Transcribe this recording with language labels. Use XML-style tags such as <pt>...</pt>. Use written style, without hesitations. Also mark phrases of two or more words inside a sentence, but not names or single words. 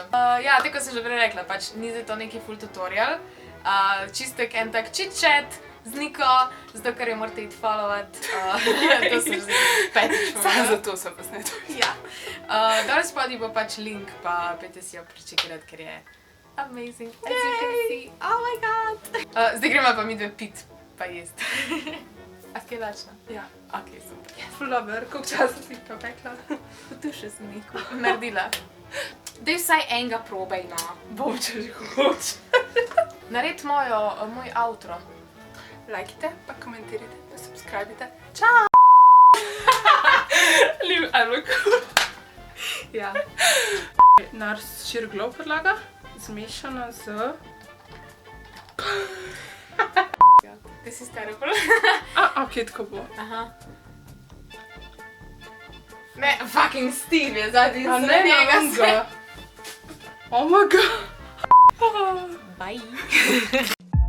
<sl>Ja, tako sem že prej rekla, pač ni za to neki</sl> <en>full tutorial.</en> <sl>Čistek en tak chit-chat z Niko, zato ker jo morate iti followat. To sem že petič Samo povedala. zato sem posneto. Ja. Dol spodaj bo pač link, pa pejte si jo prečekirat, ker je amazing.</sl> <en>As you can see. Oh my god!</en> <sl>Zdaj gremo pa mi dve pit, pa jest. A si kaj lačna? Ja. Ok, super. Ful dober, koliko časa si pa pekla? Potušil sem Niku. Naredila. Dej vsaj enega probaj, no. Bom, če že hoče. Nared moj outro. Lajkite, pa komentirajte, pa subscribite. Čau!</sl> <en>Leave a look.</en> <sl>Ja. Naš širglo podlaga, zmešana z...</sl> <en>This is terrible.</en> <sl>Ok, tako bo. Aha. Ne, fucking Steve je zadnji A za ne, njega ne, se.</sl> <en>Oh my god. Bye.</en>